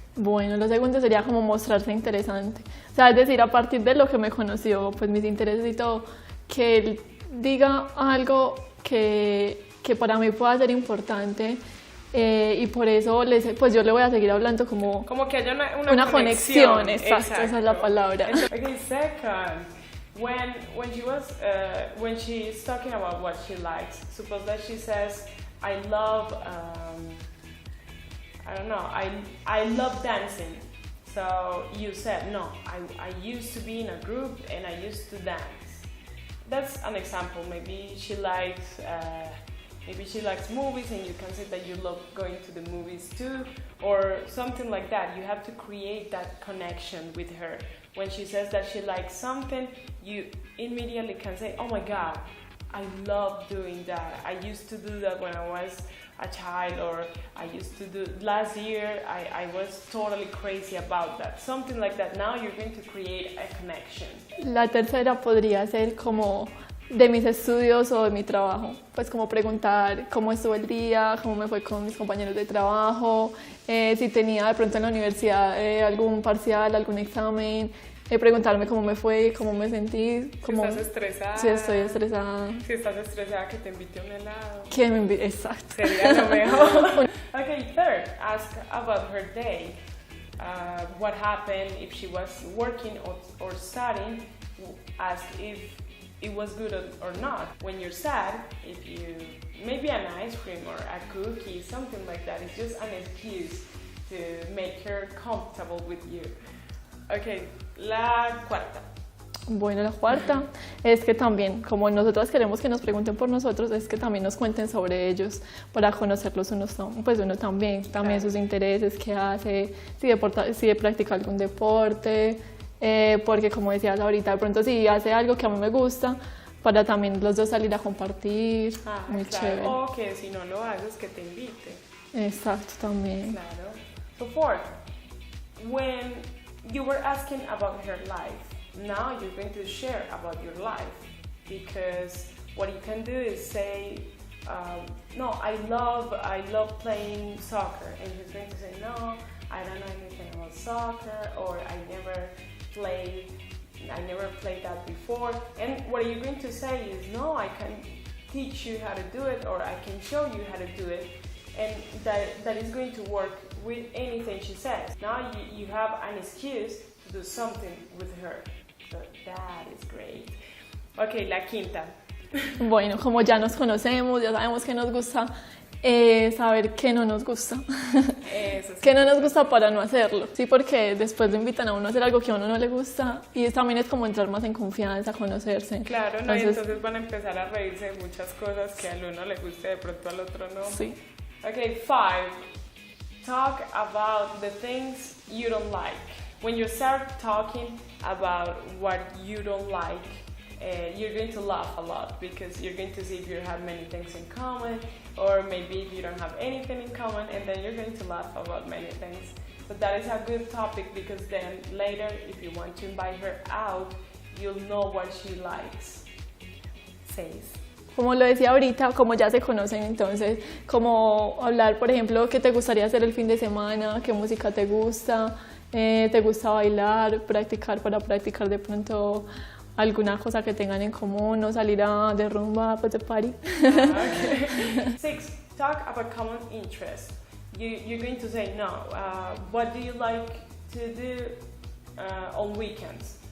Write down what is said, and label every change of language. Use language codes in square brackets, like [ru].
[es] Bueno, lo segundo sería como mostrarse interesante. O sea, es decir, a partir de lo que me conoció, pues mis intereses y todo, que él diga algo que para mí pueda ser importante. Y por eso pues yo le voy a seguir hablando como que haya una conexión. Exacto, esa es la palabra. [en] Okay, second, when she's talking about what she likes, suppose that she says, I love, I love dancing. So you said, no, I used to be in a group and I used to dance. That's an example. Maybe she likes movies and you can say that you love going to the movies too, or something like that. You have to create that connection with her. When she says that she likes something, you immediately can say, oh my God, I love doing that. I used to do that when I was a child, or I used to do last year, I was totally crazy about that. Something like that. Now you're going to create a connection. [es] La tercera podría ser como de mis estudios o de mi trabajo, pues como preguntar cómo estuvo el día, cómo me fue con mis compañeros de trabajo, si tenía de pronto en la universidad algún parcial, algún examen, preguntarme cómo me fue, cómo me sentí. Si estás estresada. Si estoy estresada. Si estás estresada, que te invite a un helado. Que me invite, exacto. Sería lo mejor. [en] Okay, third, ask about her day. What happened if she was working or studying. Ask if it was good or not. When you're sad, if you maybe an ice cream or a cookie, something like that, it's just an excuse to make her comfortable with you. [es] Okay, la cuarta. Bueno, la cuarta es que también, como nosotros queremos que nos pregunten por nosotros, es que también nos cuenten sobre ellos para conocerlos pues uno también claro. Sus intereses, qué hace, si practica algún deporte. Porque como decías ahorita, de pronto si hace algo que a mí me gusta, para también los dos salir a compartir, muy claro. chévere. O que si no lo haces, que te invite. Exacto, también. Claro. [en] So fourth, when you were asking about her life, now you're going to share about your life, because what you can do is say, no, I love playing soccer, and he's going to say, no, I don't know anything about soccer, or I never played that before. And what you're going to say is, no, I can teach you how to do it, or I can show you how to do it, and that is going to work with anything she says. Now you have an excuse to do something with her. So that is great. Okay, [es] la quinta. Bueno, como ya nos conocemos, ya sabemos que nos gusta, saber qué no nos gusta. Eso sí. Qué no nos gusta para no hacerlo. Sí, porque después lo invitan a uno a hacer algo que a uno no le gusta y también es como entrar más en confianza, conocerse. Claro, ¿no? Entonces van a empezar a reírse de muchas cosas que al uno le guste, de pronto al otro no. Sí. [en] Okay, 5. Talk about the things you don't like. When you start talking about what you don't like, you're going to laugh a lot, because you're going to see if you have many things in common, or maybe if you don't have anything in common, and then you're going to laugh about many things. But that is a good topic because then later, if you want to invite her out, you'll know what she likes. 6. [es] Como lo decía ahorita, como ya se conocen, entonces, como hablar, por ejemplo, qué te gustaría hacer el fin de semana, qué música te gusta bailar, para practicar de pronto alguna cosa que tengan en común o salir de rumba, pues de party. [en] Okay. 6. Talk about common interests. You're going to say, no, what do you like to do on weekends?